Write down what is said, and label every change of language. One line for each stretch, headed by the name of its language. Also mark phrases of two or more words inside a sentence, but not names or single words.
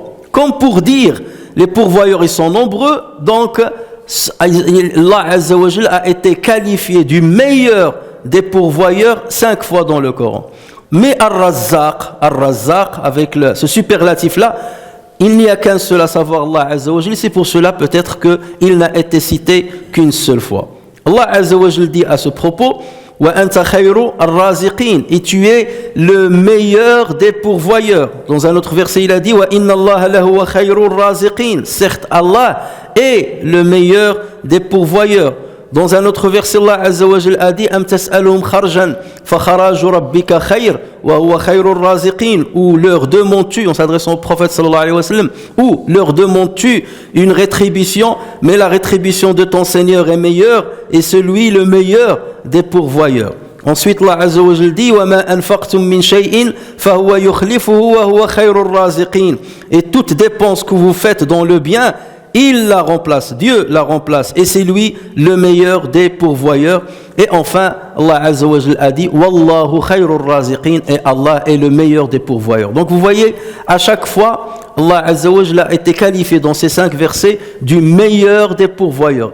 French: Comme pour dire, les pourvoyeurs ils sont nombreux, donc
Arabic: الله عز وجل
French: a été qualifié du meilleur des pourvoyeurs 5 fois dans le Coran. Mais Ar-Razzaq, avec ce superlatif-là, il n'y a qu'un seul, à savoir
Arabic: الله عز وجل.
French: C'est pour cela peut-être qu'il n'a été cité qu'une seule fois.
Arabic: الله عز وجل
French: dit à ce propos,
Arabic: وأنت خير الرازقين,
French: et tu es le meilleur des pourvoyeurs. Dans un autre verset, il a dit
Arabic: وإن الله لهو خير الرازقين.
French: Certes, Allah est le meilleur des pourvoyeurs. Dans un autre verset,
Arabic: الله عز وجل
French: a dit
Arabic: أم تسألهم خرجا فخراج ربك خير وهو خير الرازقين,
French: ou leur demandes-tu, en s'adressant au prophète
Arabic: صلى الله عليه وسلم,
French: ou leur demandes-tu une rétribution, mais la rétribution de ton Seigneur est meilleure, et celui le meilleur des pourvoyeurs. Ensuite,
Arabic: الله عز وجل
French: dit
Arabic: وما أنفقتم من شيء فهو يخلفه وهو خير الرازقين,
French: et toute dépense que vous faites dans le bien, il la remplace, Dieu la remplace, et c'est lui le meilleur des pourvoyeurs. Et enfin,
Arabic: الله عز وجل
French: a dit
Arabic: والله خير الرازقين,
French: et Allah est le meilleur des pourvoyeurs. Donc vous voyez, à chaque fois,
Arabic: الله عز وجل
French: a été qualifié dans ces 5 versets du meilleur des pourvoyeurs.